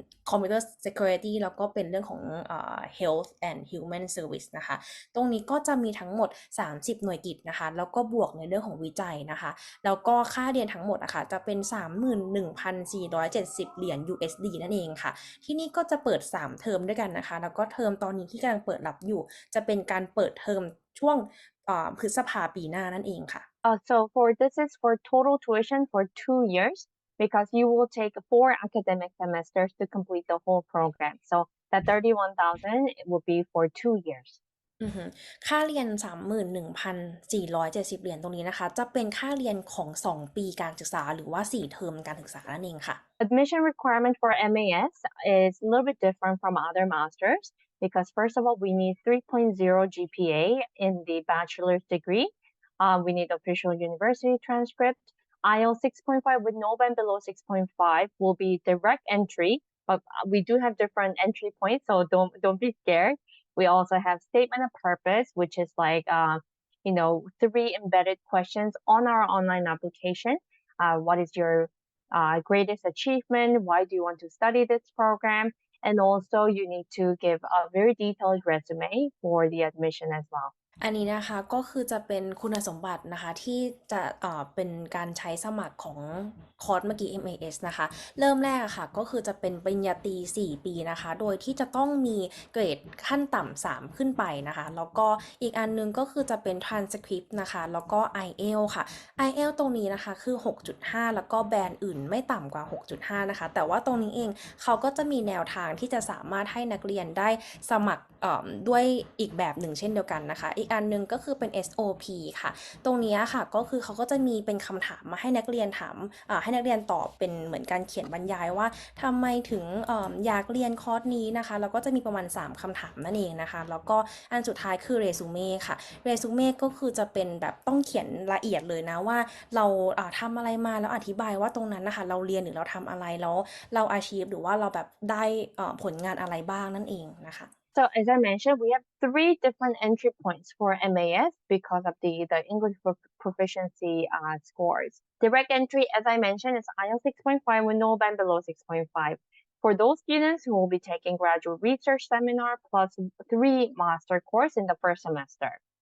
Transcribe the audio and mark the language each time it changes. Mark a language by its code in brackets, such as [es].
[th] computer security แล้วก็เป็นเรื่องของ health and human service นะคะตรงนี้ก็จะมีทั้งหมด30หน่วยกิจนะคะแล้วก็บวกในเรื่องของวิจัยนะคะแล้วก็ค่าเรียนทั้งหมดนะคะจะเป็น 31,470 เหรียญ USD นั่นเองค่ะที่นี่ก็จะเปิด3เทอมด้วยกันนะคะแล้วก็เทอมตอนนี้ที่กำลังเปิดรับอยู่จะเป็นการเปิดเทอมช่วงพฤษภาปีหน้านั่นเองค่ะ [en] So for this is for total tuition for 2 years because you will take 4 academic semesters to complete the whole program. So that 31,000 will be for 2 years. [th] ค่าเรียน 31,470 เหรียญตรงนี้นะคะจะเป็นค่าเรียนของ2ปีการศึกษาหรือว่า4เทอมการศึกษานั่นเองค่ะ [en] Admission requirement for MAS is a little bit different from other masters because first of all we need 3.0 GPA in the bachelor's degree. We need official university transcript. IELTS 6.5 with no band below 6.5 will be direct entry, but we do have different entry points, so don't be scared. We also have statement of purpose, which is like 3 embedded questions on our online application. What is your greatest achievement? Why do you want to study this program? And also you need to give a very detailed resume for the admission as well. [th] อันนี้นะคะก็คือจะเป็นคุณสมบัตินะคะที่จะเป็นการใช้สมัครของคอร์สเมื่อกี้ MAS นะคะเริ่มแรกค่ะก็คือจะเป็นปริญญาตรี4 ปีนะคะโดยที่จะต้องมีเกรดขั้นต่ำ3ขึ้นไปนะคะแล้วก็อีกอันนึงก็คือจะเป็น transcript นะคะแล้วก็ IELTS ค่ะ IELTS ตรงนี้นะคะคือ 6.5 แล้วก็แบนอื่นไม่ต่ำกว่า 6.5 นะคะแต่ว่าตรงนี้เองเขาก็จะมีแนวทางที่จะสามารถให้นักเรียนได้สมัคร ด้วยอีกแบบหนึ่งเช่นเดียวกันนะคะอีกอันนึงก็คือเป็น SOP ค่ะตรงนี้ค่ะก็คือเขาก็จะมีเป็นคำถามมาให้นักเรียนถามให้นักเรียนตอบเป็นเหมือนการเขียนบรรยายว่าทำไมถึงอยากเรียนคอร์สนี้นะคะแล้วก็จะมีประมาณ3คำถามนั่นเองนะคะแล้วก็อันสุดท้ายคือเรซูเม่ค่ะเรซูเม่ก็คือจะเป็นแบบต้องเขียนละเอียดเลยนะว่าเราทำอะไรมาแล้วอธิบายว่าตรงนั้นนะคะเราเรียนหรือเราทำอะไรแล้วเราachieveหรือว่าเราแบบได้ผลงานอะไรบ้างนั่นเองนะคะ [en] So as I mentioned, we have 3 different entry points for MAS because of the English proficiency scores. Direct entry, as I mentioned, is IELTS 6.5 with no band below 6.5. For those students who will be taking graduate research seminar plus 3 master course in the first semester.